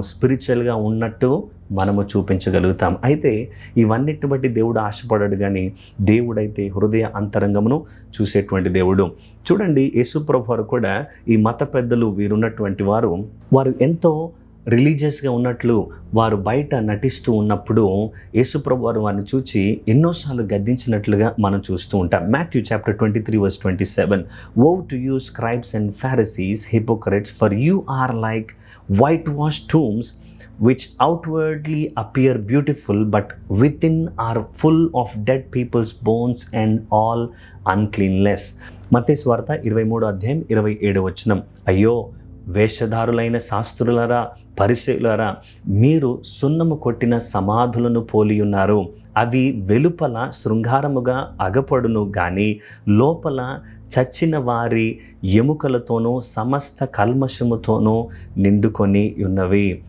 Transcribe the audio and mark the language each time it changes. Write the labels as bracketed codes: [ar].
[te] స్పిరిచువల్గా ఉన్నట్టు మనము చూపించగలుగుతాం. అయితే ఇవన్నిటిని బట్టి దేవుడు ఆశపడాడు, కానీ దేవుడైతే హృదయ అంతరంగమును చూసేటువంటి దేవుడు. చూడండి, యేసుప్రభు వారు కూడా, ఈ మత పెద్దలు వీరున్నటువంటి వారు ఎంతో రిలీజియస్గా ఉన్నట్లు వారు బయట నటిస్తూ ఉన్నప్పుడు యేసుప్రభు వారు వారిని చూచి ఎన్నోసార్లు గద్దించినట్లుగా మనం చూస్తూ ఉంటాం. [en] Matthew chapter 23:27, "Woe to you, scribes and Pharisees, hypocrites, for you are like whitewashed tombs, which outwardly appear beautiful, but within are full of dead people's bones and all uncleanness." [te] మత్తయి సువార్త 23వ అధ్యాయం 27వ వచనం, "అయ్యో వేషధారులైన శాస్త్రులారా, పరిసయ్యులారా, మీరు సున్నము కొట్టిన సమాధులను పోలియున్నారు. అవి వెలుపల శృంగారముగా అగపడును గాని లోపల చచ్చిన వారి ఎముకలతోనూ సమస్త కల్మషముతోనూ నిండుకొని ఉన్నవి."